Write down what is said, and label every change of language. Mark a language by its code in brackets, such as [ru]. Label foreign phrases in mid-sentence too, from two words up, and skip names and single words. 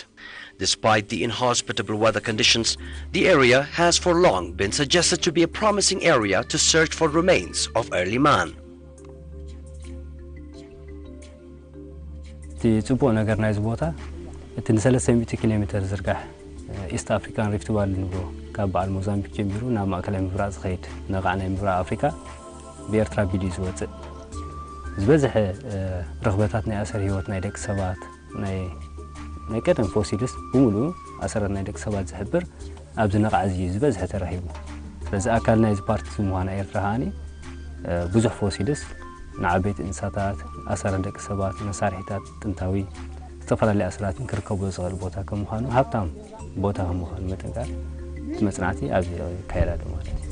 [en] Despite the inhospitable weather conditions, the area has for long been suggested to be a promising area to search for remains of early man. [ti] East African Rift Valley ንብሮ ካብ በዓል ሞዛምቢክ ጀሚሩ ናብ ማእከላይ ምብራቕ ዝኸይድ ነቓዕናይ ምብራቕ ኣፍሪካ ብኤርትራ ቢድዩ ዝወፅእ ዝበዝሐ ረኽበታት ናይ ኣሰር ህይወት ናይ ደቂ ሰባት ናይ ቀደም ፎሲልስ ብምሉኡ ኣሰራት ናይ ደቂ ሰባት ዝሕብር ኣብዚ ነቓዕ እዚ ዝበዝሐ ተረኺቡ ስለዚ ኣካል ናይዚ ፓርቲ ምዃና ኤርትራ ሃኒ ብዙሕ ፎሲልስ ንዓበይቲ እንስሳታት ኣሰራት ደቂ ሰባት መሳርሒታት ጥንታዊ ዝተፈላለዩ ኣሰራትን ክርከቡ ዝኽእል ቦታ ከም ምዃኑ ሃብታም ቦታ ከም ምዃኑ መጠንቃር መጽናዕቲ ኣብዚ ካይራዶ ማለት